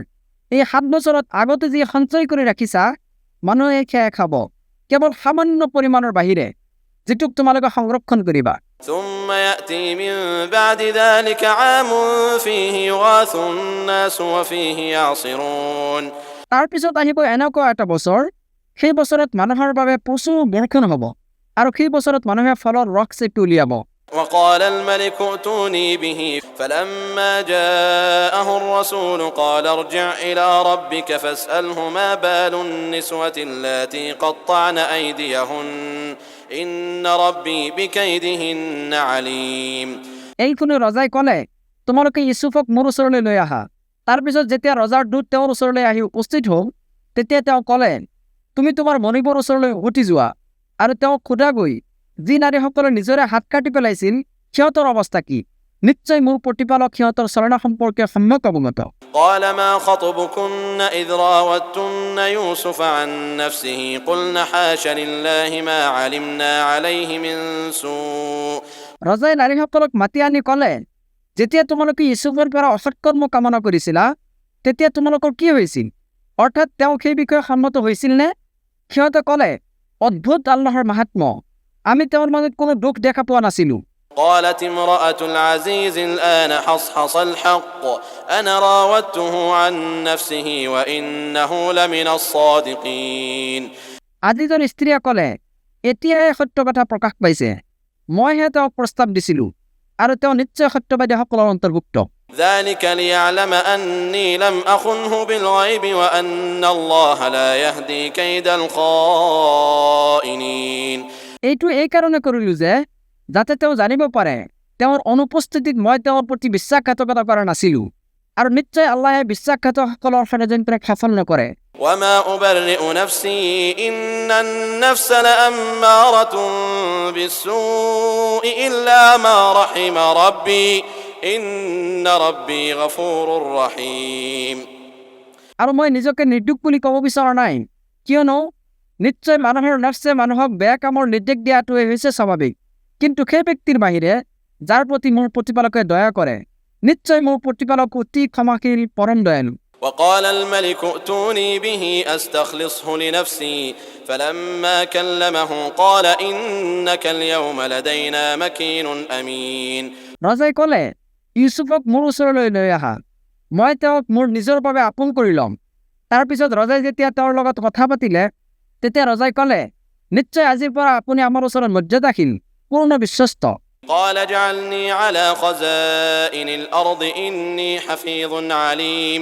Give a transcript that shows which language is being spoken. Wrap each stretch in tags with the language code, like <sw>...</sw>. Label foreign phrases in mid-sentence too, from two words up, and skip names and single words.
<as>এই 7 বছৰত আগতে যি সঞ্চয় কৰি ৰাখিছা মানুহে সেয়া খাব, কেৱল সামান্য পৰিমাণৰ বাহিৰে, যিটোক তোমালোকে সংৰক্ষণ কৰিবা।</as> <ar>ثم يأتي من بعد ذلك عام فيه يغاث الناس وفيه يعصرون</ar> <as>তাৰপিছত আহিব এনেকুৱা এটা বছৰ, সেই বছৰত মানুহৰ বাবে প্ৰচুৰ বৰষুণ হ'ব আৰু সেই বছৰত মানুহে ফলৰ ৰস চেপি উলিয়াব।</as> <ar>وقال الملك ائتوني به فلما جاءه الرسول قال ارجع إلى ربك فاسأله ما بال النسوة اللاتي قطعن أيديهن إن ربي بكيدهن عليم</ar> <as>এই শুনি ৰজাই ক'লে, তোমালোকে ইউছুফক মোৰ ওচৰলৈ লৈ আহা। তাৰপিছত যেতিয়া ৰজাৰ দূত তেওঁৰ ওচৰলৈ আহি উপস্থিত হ'ল, তেতিয়া তেওঁ ক'লে, তুমি তোমাৰ মনিবৰ ওচৰলৈ উভতি যোৱা আৰু তেওঁক সোধাগৈ, যি নাৰীসকলে নিজৰে হাত কাটি পেলাইছিল সিহঁতৰ অৱস্থা কি? নিশ্চয় মোৰ প্ৰতিপালক সিহঁতৰ চলনা সম্পৰ্কে সম্যক অৱগত।</as> <ar>قال ما خطبكن إذ راوتن يوسف عن نفسه قلن حاش لله ما علمنا عليه من سوء</ar> <as>ৰজাই নাৰীসকলক মাতি আনি ক'লে, যেতিয়া তোমালোকে ইউছুফৰ পৰা অসৎকৰ্ম কামনা কৰিছিলা তেতিয়া তোমালোকৰ কি হৈছিল? অৰ্থাৎ তেওঁ সেই বিষয়ে সন্মত হৈছিল নে? সিহঁতে ক'লে, অদ্ভুত আল্লাহৰ মাহাত্ম্য, আমি তেওঁৰ মাজত কোনো দুখ দেখা পোৱা নাছিলোঁ।</as> <ar>قالت امرأة العزيز الآن حصحص الحق أنا راودته عن نفسه وإنه لمن الصادقين</ar> <as>আজিজৰ স্ত্ৰীয়ে ক'লে, এতিয়াহে সত্য কথা প্ৰকাশ পাইছে, মইহে তেওঁক প্ৰস্তাৱ দিছিলোঁ আৰু তেওঁ নিশ্চয় সত্যবাদীসকলৰ অন্তৰ্ভুক্ত।</as> <ar>ذلك ليعلم أني لم أخنه بالغيب وأن الله لا يهدي كيد الخائنين</ar> <as>এইটো এই কাৰণে কৰিলোঁ যে যাতে তেওঁ জানিব পাৰে তেওঁৰ অনুপস্থিতিত মই তেওঁৰ প্ৰতি বিশ্বাসঘাতকতা কৰা নাছিলোঁ আৰু নিশ্চয় আল্লাহে বিশ্বাসঘাতকসকলৰ ষড়যন্ত্ৰক সফল নকৰে।</as> <ar>وما أبرئ نفسي إن النفس لأمارة بالسوء إلا ما رحم ربي إن ربي غفور رحيم</ar> <as>আৰু মই নিজকে নিৰ্দোষ বুলি ক'ব বিচৰা নাই, কিয়নো নিশ্চয় মানুহৰ নফছে মানুহক বেয়া কামৰ নিৰ্দেশ দিয়াটোৱে হৈছে স্বাভাৱিক, কিন্তু সেই ব্যক্তিৰ বাহিৰে যাৰ প্ৰতি মোৰ প্ৰতিপালকে দয়া কৰে, নিশ্চয় মোৰ প্ৰতিপালক অতি ক্ষমাশীল পৰম দয়ালু।</as> <ar>وقال الملك ائتوني به أستخلصه لنفسي فلما كلمه قال إنك اليوم لدينا مكين أمين</ar> <as>ৰজাই ক'লে, ইউছুফক মোৰ ওচৰলৈ লৈ আহা, মই তেওঁক মোৰ নিজৰ বাবে আপোন কৰি ল'ম। তাৰপিছত ৰজাই যেতিয়া তেওঁৰ লগত কথা পাতিলে তেতিয়া ৰজাই ক'লে, নিশ্চয় আজিৰ পৰা আপুনি আমাৰ ওচৰত মৰ্যাদাশীল, পূৰ্ণ বিশ্বস্ত।</as> <ar>قال اجعلني على خزائن الأرض إني حفيظ عليم</ar>